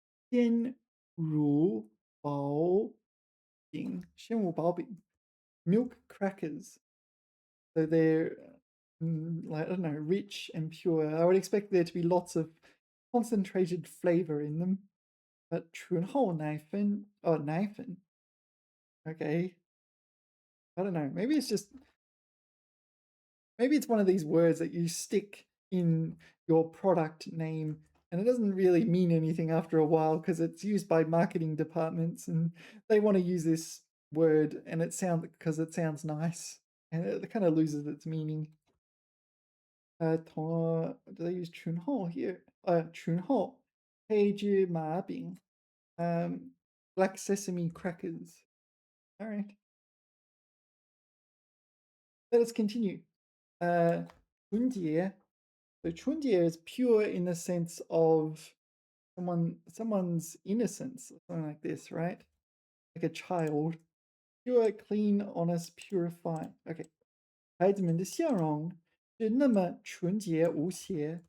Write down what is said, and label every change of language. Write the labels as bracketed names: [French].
[Chinese] 鲜乳薄饼. 鲜乳薄饼. Milk crackers. So they're [English] like, I don't know, rich and pure. I would expect there to be lots of concentrated flavor in them. [Chinese] But 醇厚奶粉, oh, 奶粉. [English] Okay. I don't know. Maybe it's one of these words that you stick in your product name and it doesn't really mean anything after a while because it's used by marketing departments and they want to use this word and because it sounds nice and it kind of loses its meaning. Do they use 醇厚 here? 醇厚 黑芝麻饼, black sesame crackers. All right, let us continue. 春节. So 春节 is pure in the sense of someone's innocence, something like this, right? Like a child. Pure, clean, honest, purifying. Okay. [Chinese] 孩子们的笑容是那么纯洁无邪.